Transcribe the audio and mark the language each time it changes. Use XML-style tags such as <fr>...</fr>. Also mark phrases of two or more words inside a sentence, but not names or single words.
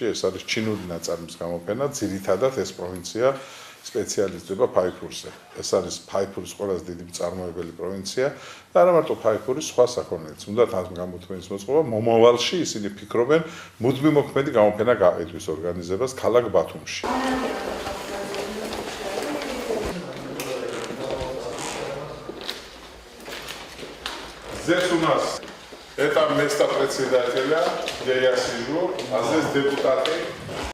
<ka>ეს არის ჩინური ნაწარმის გამოფენა, ძირითადად ეს პროვინცია სპეციალიზდება ფაიფურზე. ეს არის ფაიფურის ყველაზე დიდი მწარმოებელი პროვინცია და არა მარტო ფაიფურის, სხვა საქონელიც. უნდათ ამ გამოთქმის მოწყობა, მომავალში ისინი ფიქრობენ მუდმივ მოქმედი გამოფენა გააკეთვის ორგანიზებას ქალაქ ბათუმში.</ka> <ru>Здесь у нас это место председателя, где я сижу, а здесь депутаты.</ru>